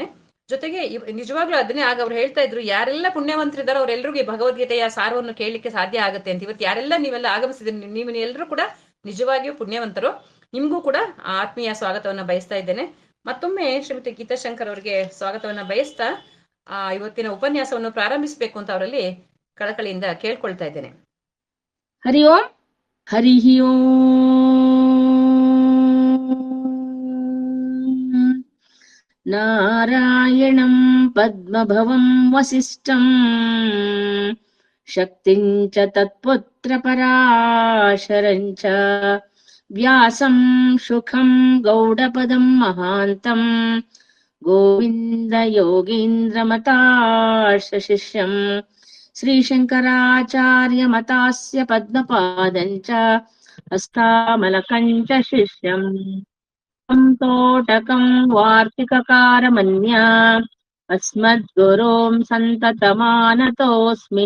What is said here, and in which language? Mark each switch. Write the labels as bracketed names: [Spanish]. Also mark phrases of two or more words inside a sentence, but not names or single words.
[Kannada] ಜೊತೆಗೆ ನಿಜವಾಗ್ಲೂ ಅದನ್ನೇ ಆಗ ಅವ್ರು ಹೇಳ್ತಾ ಇದ್ರು, ಯಾರೆಲ್ಲ ಪುಣ್ಯವಂತರಿದ್ದಾರೋ ಅವರೆಲ್ಲರಿಗೂ ಭಗವದ್ಗೀತೆಯ ಸಾರವನ್ನು ಕೇಳಲಿಕ್ಕೆ ಸಾಧ್ಯ ಆಗುತ್ತೆ ಅಂತ. ಇವತ್ತು ಯಾರೆಲ್ಲ ನೀವೆಲ್ಲ ಆಗಮಿಸಿದ್ರಿ, ನೀವು ಎಲ್ಲರೂ ಕೂಡ ನಿಜವಾಗಿಯೂ ಪುಣ್ಯವಂತರು. ನಿಮ್ಗೂ ಕೂಡ ಆತ್ಮೀಯ ಸ್ವಾಗತವನ್ನ ಬಯಸ್ತಾ ಇದ್ದೇನೆ. ಮತ್ತೊಮ್ಮೆ ಶ್ರೀಮತಿ ಗೀತಾ ಶಂಕರ್ ಅವರಿಗೆ ಸ್ವಾಗತವನ್ನ ಬಯಸ್ತಾ ಇವತ್ತಿನ ಉಪನ್ಯಾಸವನ್ನು ಪ್ರಾರಂಭಿಸಬೇಕು ಅಂತ ಅವರಲ್ಲಿ ಕಳಕಳಿಯಿಂದ ಕೇಳ್ಕೊಳ್ತಾ ಇದ್ದೇನೆ. [Sanskrit] ಹರಿ ಓಂ. ಹರಿ ಓಂ. ನಾರಾಯಣಂ ಪದ್ಮಭವಂ ವಸಿಷ್ಠಂ ಶಕ್ತಿಂ ಚ ತತ್ಪುತ್ರ ಪರಾಶರಂ ಚ ವ್ಯಾಸಂ ಶುಖಂ ಗೌಡಪದಂ ಮಹಾಂತಂ ಗೋವಿಂದ ಯೋಗೀಂದ್ರ ಮತಾಶ ಶಿಷ್ಯಂ ಶ್ರೀಶಂಕರಾಚಾರ್ಯ ಮತಾಸ್ಯ ಪದ್ಮಪಾದಂಚ ಹಸ್ತಾಮಲಕಂಚ ಶಿಷ್ಯಂ ತೋಟಕಂ ವಾರ್ತಿಕಕಾರಮನ್ಯ ಅಸ್ಮದ್ಗುರುಂ ಸಂತತಮಾನತೋಸ್ಮಿ.